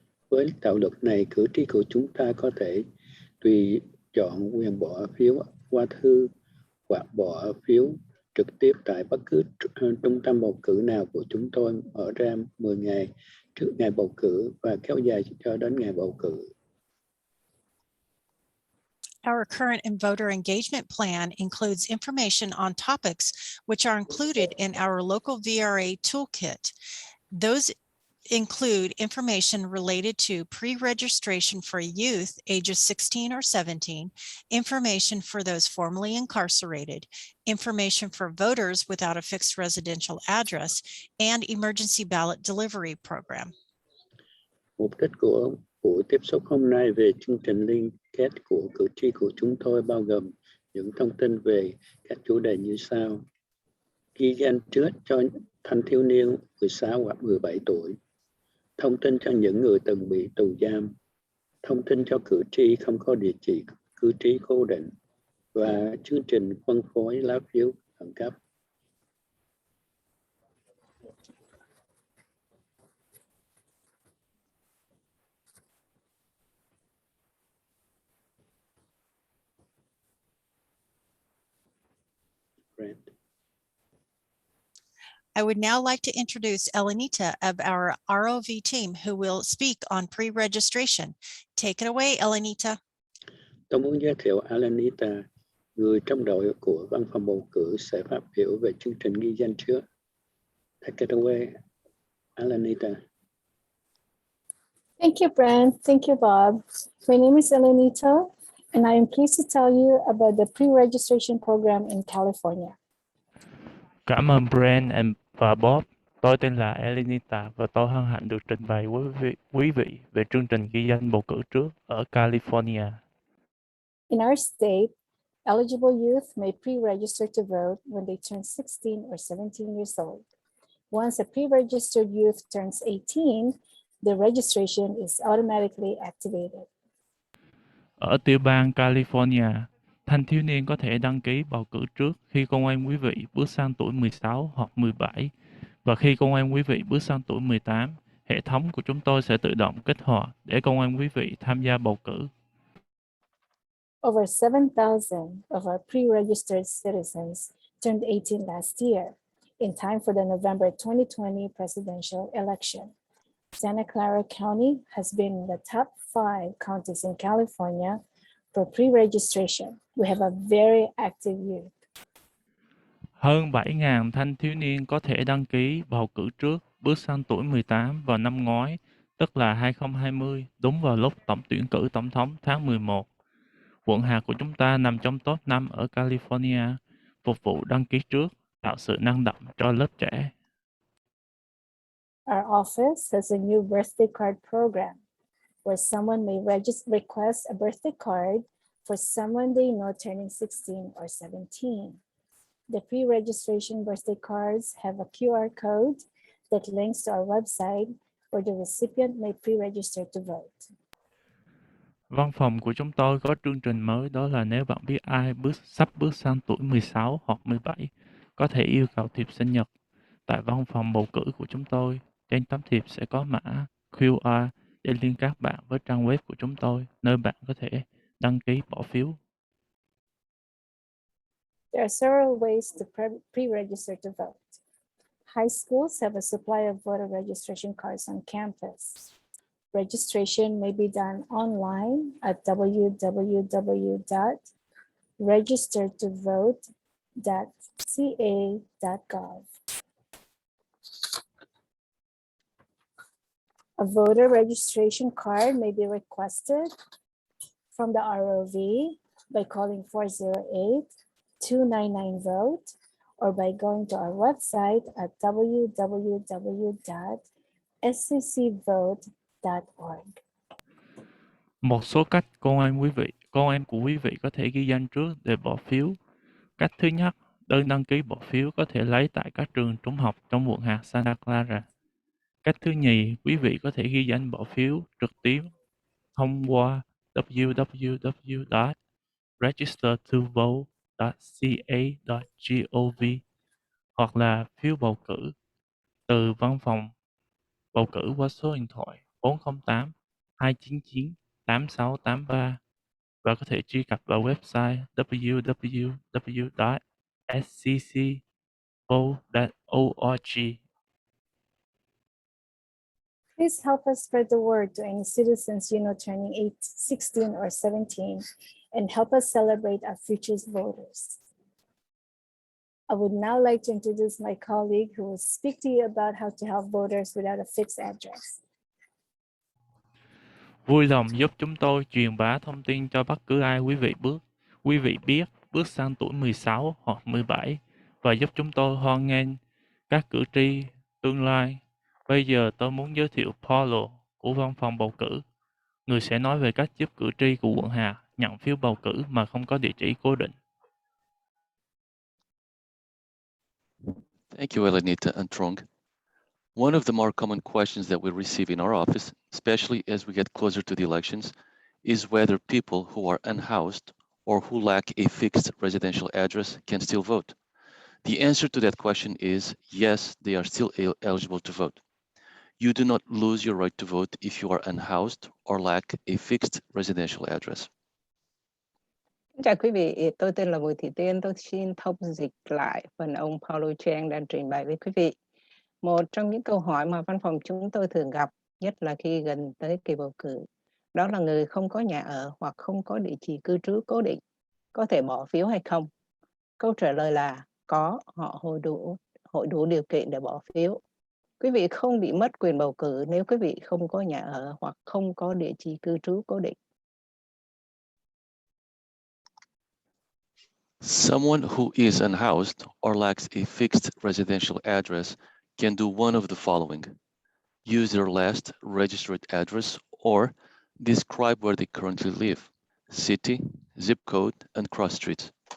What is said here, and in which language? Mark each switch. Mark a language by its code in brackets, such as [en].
[vi] Với đạo luật này, cử tri của chúng ta có thể tùy chọn quyền bỏ phiếu qua thư hoặc bỏ phiếu trực tiếp tại bất cứ trung tâm bầu cử nào của chúng tôi, mở ra 10 ngày trước ngày bầu cử và kéo dài cho đến ngày bầu cử. [en] Our current and voter engagement plan includes information on topics which are included in our local VRA toolkit. Those include information related to pre-registration for youth ages 16 or 17, information for those formerly incarcerated, information for voters without a fixed residential address, and emergency ballot delivery program. [vi] Mục đích của buổi tiếp xúc hôm nay về chương trình liên kết của cử tri của chúng tôi bao gồm những thông tin về các chủ đề như sau: ghi danh trước cho thanh thiếu niên 16 hoặc 17 tuổi, thông tin cho những người từng bị tù giam, thông tin cho cử tri không có địa chỉ cư trú cố định và chương trình phân phối lá phiếu khẩn cấp. [en] I would now like to introduce Elenita of our ROV team who will speak on pre-registration. Take it away, Elenita. [vi] Tôi muốn giới thiệu Alanita, người trong đội của văn phòng bầu cử sẽ phát biểu về chương trình ghi danh trước. [en] Take it away, Alanita. Thank you, Brent. Thank you, Bob. My name is Elenita, and I am pleased to tell you about the pre-registration program in California. [vi] Cảm ơn Brent và Bob. Tôi tên là Elenita và tôi hân hạnh được trình bày quý vị về chương trình ghi danh bầu cử trước ở California. [en] In our state, eligible youth may pre-register to vote when they turn 16 or 17 years old. Once a pre-registered youth turns 18, the registration is automatically activated. [vi] Ở tiểu bang California, thanh thiếu niên có thể đăng ký bầu cử trước khi công an quý vị bước sang tuổi 16 hoặc 17. Và khi công an quý vị bước sang tuổi 18, hệ thống của chúng tôi sẽ tự động kích hoạt để công an quý vị tham gia bầu cử. [en] Over 7,000 of our pre-registered citizens turned 18 last year, in time for the November 2020 presidential election. Santa Clara County has been in the top 5 counties in California for pre-registration. We have a very active youth. [vi] Hơn 7.000 thanh thiếu niên có thể đăng ký bầu cử trước bước sang tuổi 18 vào năm ngoái, tức là 2020, đúng vào lúc tổng tuyển cử tổng thống tháng 11. Quận hạt của chúng ta nằm trong top 5 ở California, phục vụ đăng ký trước, tạo sự năng động cho lớp trẻ. [en] Our office has a new birthday card program where someone may request a birthday card for someone they know turning 16 or 17. The pre-registration birthday cards have a QR code that links to our website where the recipient may pre-register to vote. [vi] Văn phòng của chúng tôi có chương trình mới, đó là nếu bạn biết ai sắp bước sang tuổi 16 hoặc 17, có thể yêu cầu thiệp sinh nhật. Tại văn phòng bầu cử của chúng tôi, trên tấm thiệp sẽ có mã QR để liên kết bạn với trang web của chúng tôi, nơi bạn có thể đăng ký bỏ phiếu. [en] There are several ways to pre-register to vote. High schools have a supply of voter registration cards on campus. Registration may be done online at www.registertovote.ca.gov. A voter registration card may be requested from the ROV by calling 408-299-VOTE or by going to our website at www.sccvote.org. [vi] Một số cách con em của quý vị có thể ghi danh trước để bỏ phiếu. Cách thứ nhất, đơn đăng ký bỏ phiếu có thể lấy tại các trường trung học trong quận hạt Santa Clara. Cách thứ nhì, quý vị có thể ghi danh bỏ phiếu trực tiếp thông qua www.registertovote.ca.gov hoặc là phiếu bầu cử từ văn phòng bầu cử qua số điện thoại 408 299 8683 và có thể truy cập vào website www.sccvote.org. [en] Please help us spread the word to any citizens you know turning 16 or 17 and help us celebrate our future voters. I would now like to introduce my colleague who will speak to you about how to help voters without a fixed address. [vi] Vui lòng giúp chúng tôi truyền bá thông tin cho bất cứ ai quý vị biết bước sang tuổi 16 hoặc 17 và giúp chúng tôi hoan nghênh các cử tri tương lai. Bây giờ tôi muốn giới thiệu Paulo của văn phòng bầu cử, người sẽ nói về cách giúp cử tri của quận Hà nhận phiếu bầu cử mà không có địa chỉ cố định. [en] Thank you, Elenita and Trong. One of the more common questions that we receive in our office, especially as we get closer to the elections, is whether people who are unhoused or who lack a fixed residential address can still vote. The answer to that question is yes, they are still eligible to vote. You do not lose your right to vote if you are unhoused or lack a fixed residential address. [vi] Chào quý vị, tôi tên là Bùi Thị Tiên. Tôi xin thông dịch lại phần ông Paulo Trang đang trình bày với quý vị. Một trong những câu hỏi mà văn phòng chúng tôi thường gặp, nhất là khi gần tới kỳ bầu cử, đó là người không có nhà ở hoặc không có địa chỉ cư trú cố định, có thể bỏ phiếu hay không? Câu trả lời là có, họ hội đủ điều kiện để bỏ phiếu. Quý vị không bị mất quyền bầu cử nếu quý vị không có nhà ở hoặc không có địa chỉ cư trú cố định. [en] Someone who is unhoused or lacks a fixed residential address can do one of the following: use their last registered address or describe where they currently live, city, zip code, and cross streets.